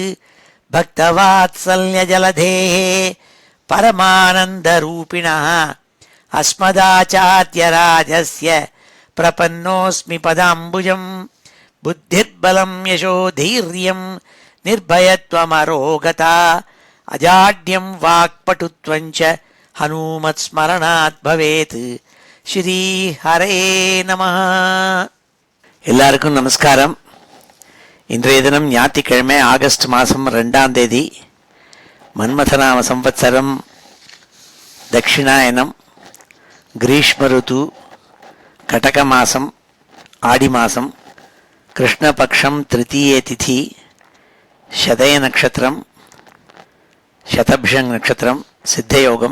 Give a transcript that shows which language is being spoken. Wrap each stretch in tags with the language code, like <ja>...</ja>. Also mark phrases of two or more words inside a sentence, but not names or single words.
<sa>भक्तवात्सल्यजलधेः परमानन्दरूपिणः अस्मदाचार्यराजस्य प्रपन्नोऽस्मि पदाम्बुजं। बुद्धिर्बलं यशोधैर्यं निर्भयत्वमरोगता अजाड्यं वाक्पटुत्वं च हनुमत्स्मरणात् भवेत्। श्री हरये नमः.</sa> <ta>எல்லாருக்கும் நமஸ்காரம். இன்றைய தினம் ஞாயிற்றுக்கிழமை ஆகஸ்ட் மாதம் 2ஆம் தேதி மன்மதநாம சம்வத்சரம் தட்சிணாயனம் கிரீஷ்ம ருது கடக மாதம் ஆடி மாதம் கிருஷ்ணபக்ஷம் திருத்தீய திதி சதய நட்சத்திரம் சதபிஷங் நட்சத்திரம் சித்தயோகம்.</ta>